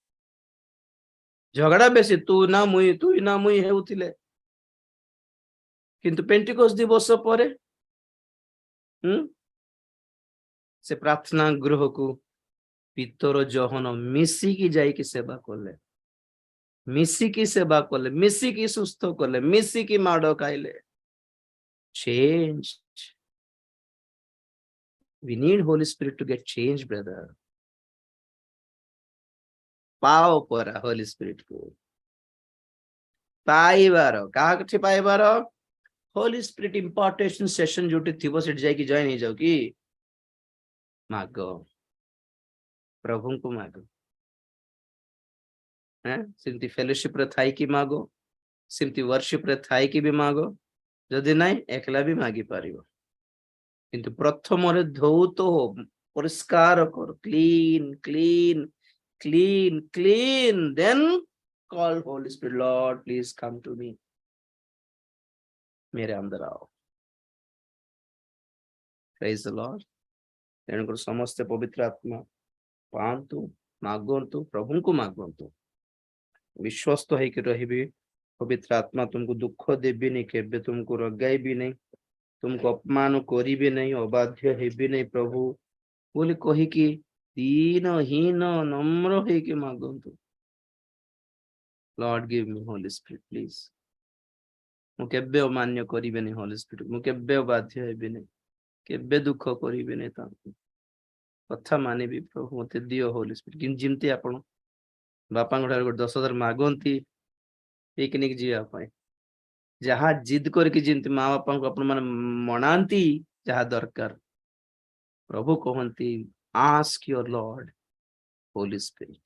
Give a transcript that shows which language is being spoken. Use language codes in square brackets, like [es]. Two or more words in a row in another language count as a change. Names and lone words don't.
[or] ଝଗଡା ବେଶୀ ତୁ ନା ମୁଇ ହେଉଥିଲେ କିନ୍ତୁ ପେଣ୍ଟିକୋଷ୍ଟ ଦିବସ ପରେ ସେ ପ୍ରାର୍ଥନା ଗୃହକୁ ପିତର ଯୋହନ ମିଶିକି ଯାଇକି ସେବା କଲେ ମିଶିକି ସୁସ୍ଥ କଲେ ମିଶିକି ମାଡ ଖାଇଲେ change [en] we need Holy Spirit to get change brother [or] ପାଓ ପରା [en] Holy Spirit କୁ [or] ପାଇବାର କାହାଠି ପାଇବାର [en] Holy Spirit impartation session [or] ଯୋଉଠି ଥିବ ସେଠି ଯାଇକି ଜଏନ୍ ହେଇଯାଉ କି ମାଗ ପ୍ରଭୁଙ୍କୁ ମାଗ ସେମିତି ଫେଲୋशिप ରେ ଥାଇକି ମାଗ ସେମିତି worship ରେ ଥାଇକି ବି ମାଗ ଯଦି ନାହିଁ ଏକଲା ବି ମାଗି ପାରିବ କିନ୍ତୁ ପ୍ରଥମରେ ଧୌତ ପରିଷ୍କାର କର [en] clean then call Holy Spirit Lord please come to me [hi] मेरे अंदर आओ [en] praise the Lord [or] ତେଣୁକରି ସମସ୍ତେ ପବିତ୍ର ଆତ୍ମା ପାଆନ୍ତୁ ମାଗନ୍ତୁ ପ୍ରଭୁଙ୍କୁ ମାଗନ୍ତୁ ବିଶ୍ଵସ୍ତ ହେଇକି ରହିବି ପବିତ୍ର ଆତ୍ମା ତୁମକୁ ଦୁଃଖ ଦେବିନି କେବେ ତୁମକୁ ରଗାଇବି ନାହିଁ ତୁମକୁ ଅପମାନ କରିବି ନାହିଁ ଅବାଧ୍ୟ ହେବି ନାହିଁ ପ୍ରଭୁ ବୋଲି କହିକି ଦୀନହୀନ ନମ୍ର ହେଇକି ମାଗନ୍ତୁ। [en] Lord give me Holy Spirit please। [or] ମୁଁ କେବେ ଅମାନ୍ୟ କରିବେନି Holy Spirit, ମୁଁ କେବେ ବାଧ୍ୟ ହେବିନି, କେବେ ଦୁଃଖ କରିବେନି ତାଙ୍କୁ, କଥା ମାନିବି ପ୍ରଭୁ ମତେ ଦିଅ Holy Spirit। କିନ୍ତୁ ଯେମିତି ଆପଣ ବାପାଙ୍କ ଠାରୁ ଗୋଟେ 10,000 ମାଗନ୍ତି ପିକନିକ ଯିବା ପାଇଁ, ଯାହା ଜିଦ କରିକି ଯେମିତି ମା ବାପାଙ୍କୁ ଆପଣ ମାନେ ମନାନ୍ତି ଯାହା ଦରକାର, ପ୍ରଭୁ କହନ୍ତି [en] ask your Lord Holy Spirit।